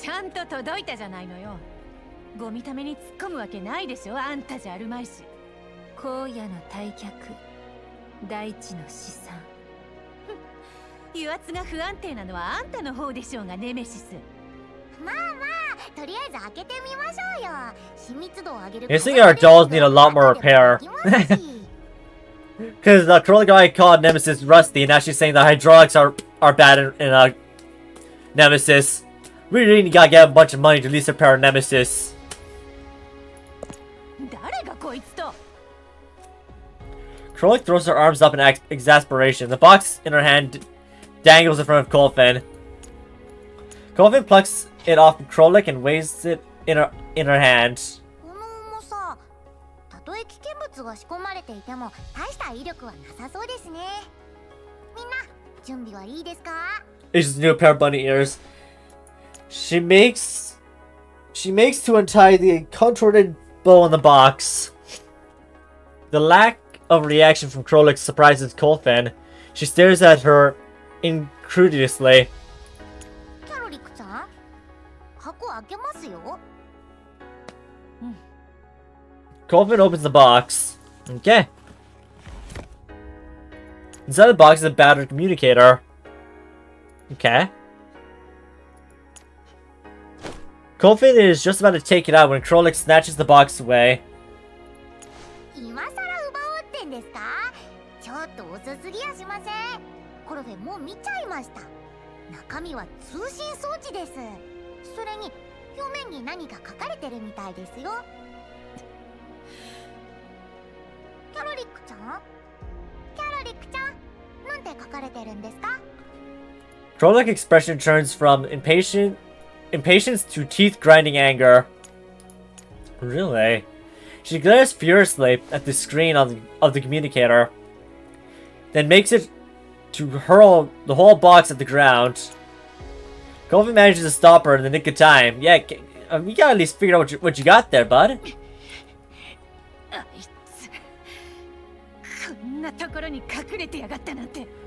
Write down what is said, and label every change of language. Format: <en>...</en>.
<ja>ちゃんと届いたじゃないのよ。ゴミために突っ込むわけないでしょ。あんたじゃあるまいし。荒野の退却、大地の資産。油圧が不安定なのはあんたの方でしょうが、ネメシス。まあまあ、とりあえず開けてみましょうよ。親密度を上げる。</ja> <en>I think our dolls need a lot more repair. Because the troll guy called Nemesis rusty, and now she's saying the hydraulics are bad in Nemesis. We really gotta get a bunch of money to at least repair Nemesis.</en> <ja>誰がこいつと。</ja> <en>Krolik throws her arms up in exasperation. The box in her hand dangles in front of Kolfin. Kolfin plucks it off Krolik and weighs it in her hand.</en> <ja>この重さ、たとえ危険物が仕込まれていても大した威力はなさそうですね。みんな準備はいいですか？</ja> <en>It's just a new pair of bunny ears. She makes to untie the contorted bow on the box. The lack of reaction from Krolik surprises Kolfin. She stares at her incredulously.</en> <ja>キャロリックちゃん、箱開けますよ。</ja> <en>Kolfin opens the box. Okay. Inside the box is a battered communicator. Okay. Kolfin is just about to take it out when Krolik snatches the box away.</en> <ja>今さら奪おうってんですか？ちょっと遅すぎやしません。コルフェもう見ちゃいました。中身は通信装置です。それに表面に何か書かれてるみたいですよ。キャロリックちゃん？キャロリックちゃん、なんて書かれてるんですか？</ja> <en>Krolik's expression turns from impatience to teeth-grinding anger. Really? She glares furiously at the screen of the communicator, then makes it to hurl the whole box at the ground. Kolfin manages to stop her in the nick of time. Yeah, you gotta at least figure out what you got there, bud.</en> <ja>あいつ、こんなところに隠れてやがったなんて。</ja>